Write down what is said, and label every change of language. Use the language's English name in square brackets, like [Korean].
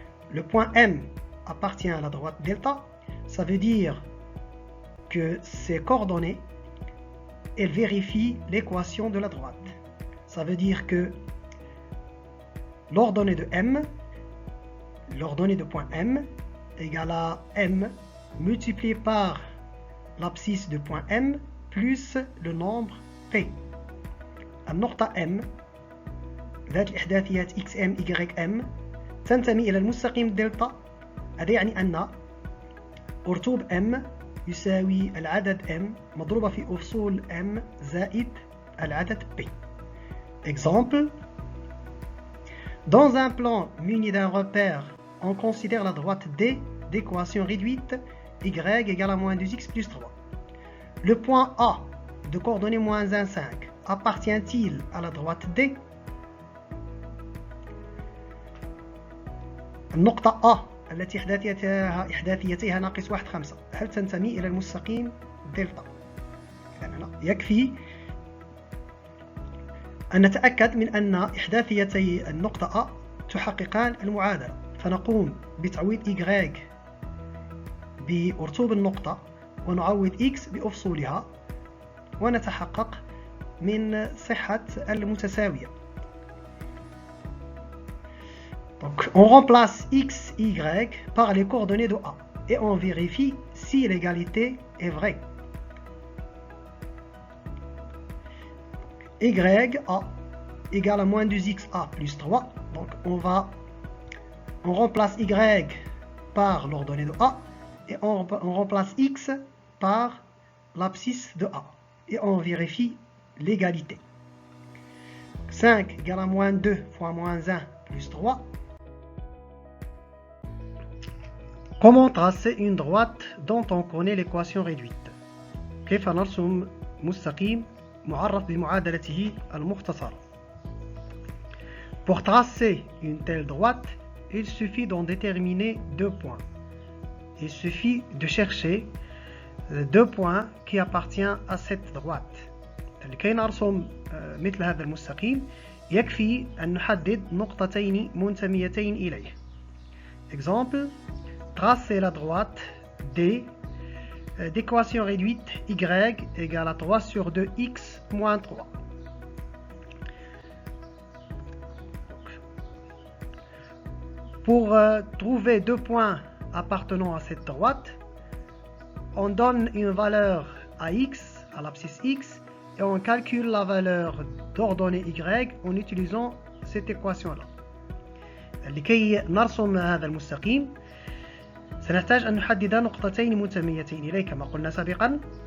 [French] Le point M appartient à la droite delta, ça veut dire que ces coordonnées elles vérifient l'équation de la droite. Ça veut dire que l'ordonnée de M, l'ordonnée de point M égale à M multiplié par l'abscisse de point M plus le nombre P. [Arabic] النقطة M ذات الإحداثيات XM YM تنتمي إلى المستقيم دلتا. هذا يعني أن أرتوب M يساوي العدد M مضروبة في أفصول M زائد العدد P. [French] Exemple. Dans un plan muni d'un repère, on considère la droite D d'équation réduite y égale à moins 2x plus 3. Le point A de coordonnées moins 1, 5 appartient-il à la droite D? [Arabic] النقطة A التي إحداثيتها ناقص 1 5 هل تنتمي إلى المستقيم دلتا؟ إذن يكفي أن نتأكد من أن إحداثيتي النقطة A تحققان المعادلة، فنقوم بتعويض Y بأرتوب النقطة ونعوض X بأفصولها ونتحقق من صحة المتساوية. [French] Donc, on remplace x, y par les coordonnées de A et on vérifie si l'égalité est vraie. Y A égale à moins 2x A plus 3. Donc on remplace y par l'ordonnée de A et on remplace x par l'abscisse de A et on vérifie l'égalité. 5 égale à moins 2 fois moins 1 plus 3. Comment tracer une droite dont on connaît l'équation réduite? [Arabic] كيف نرسم مستقيم معرف بمعادلته المختصرة. [French] Pour tracer une telle droite, il suffit d'en déterminer 2 points. Il suffit de chercher 2 points qui appartiennent à cette droite. [Arabic] لكي نرسم مثل هذا المستقيم يكفي أن نحدد نقطتين منتميتين إليه. [French] Exemple, tracer la droite D d'équation réduite y égale à 3 sur 2x moins 3. Pour trouver 2 points appartenant à cette droite, on donne une valeur à x, à l'abscisse x, et on calcule la valeur d'ordonnée y en utilisant cette équation-là. [Arabic] لكي نرسم هذا المستقيم سنحتاج أن نحدد نقطتين منتميتين إليه كما قلنا سابقا.